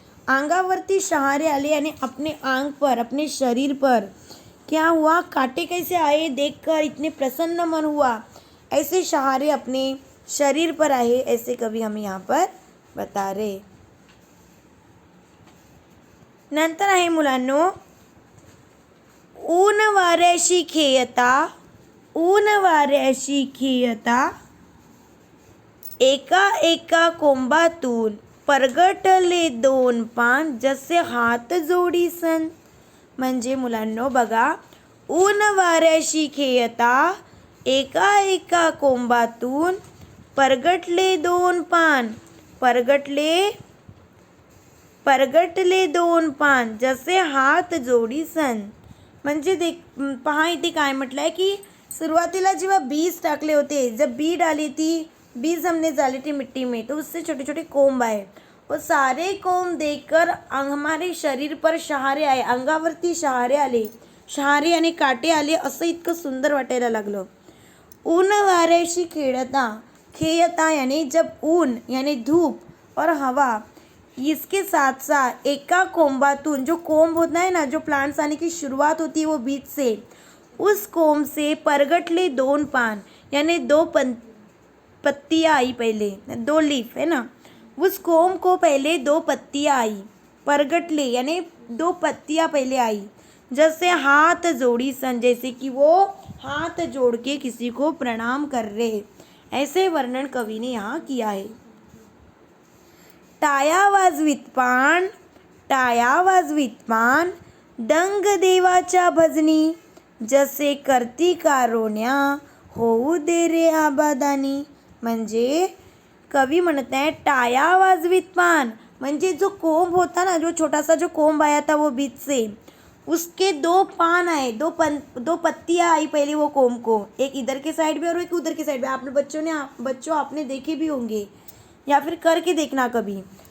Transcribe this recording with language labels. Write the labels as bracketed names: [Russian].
[Marathi] अंगावरती शहारे आले [Hindi] यानी अपने आंग पर, अपने शरीर पर क्या हुआ? कांटे कैसे आए देखकर इतने प्रसन्न मन हुआ, ऐसे शहारे अपने शरीर पर आए, ऐसे कवि हमें यहाँ पर बता रहे. [Marathi] नंतर आहे मुलांनो, ऊन वाऱ्याशी खेळता एका एका कोंबातून परगटले दोन पान जसे हात जोडी सन. म्हणजे मुलांनो बघा, ऊन वाऱ्याशी खेळता एका एका कोंबातून परगटले दोन पान, परगटले दोन पान जसे हात जोडी सन. म्हणजे पहा इथे काय म्हटलं आहे की सुरुवातीला जेव्हा बीज टाकले होते, [Hindi] जब बी डाली थी, बीज हमने डाली थी मिट्टी में, तो उससे छोटे छोटे कोंब आए, वो सारे कोंब देखकर हमारे शरीर पर शहारे आए, [Marathi] अंगावरती शहारे आले, शहारे [Hindi] यानी काटे आले, [Marathi] असं इतकं सुंदर वाटायला लागलं. ऊन वाऱ्याशी खेळता [Hindi] यानी जब ऊन यानी धूप और हवा, इसके साथ साथ [Marathi] एका कोंबातून, [Hindi] जो कोंब होता है ना, जो प्लांट्स आने की शुरुआत होती है वो बीज से, उस कोंब से [Marathi] परगटले दोन पान [Hindi] यानी दो पत्तियाँ आई, पहले दो लीफ है ना, उस कोंब को पहले दो पत्तियाँ आई, परगटले यानी दो पत्तियाँ पहले आई, जैसे हाथ जोड़ी सन, जैसे कि वो हाथ जोड़ के किसी को प्रणाम कर रहे, ऐसे वर्णन कवि ने यहाँ किया है. [Marathi] टाया वाजवीत पान दंग देवाच्या भजनी, जसे करती कारोण्या होऊ दे रे आबादानी. म्हणजे कवी म्हणत आहे टाया वाजवीत पान, म्हणजे [Hindi] जो कोंब होता ना, जो छोटा सा जो कोंब आया था वो बीज से, उसके दो पान आए, दो पत्तियाँ आई पहले वो कोंब को, एक इधर के साइड में और एक उधर के साइड में. आपने बच्चों आपने देखे भी होंगे या फिर करके देखना कभी.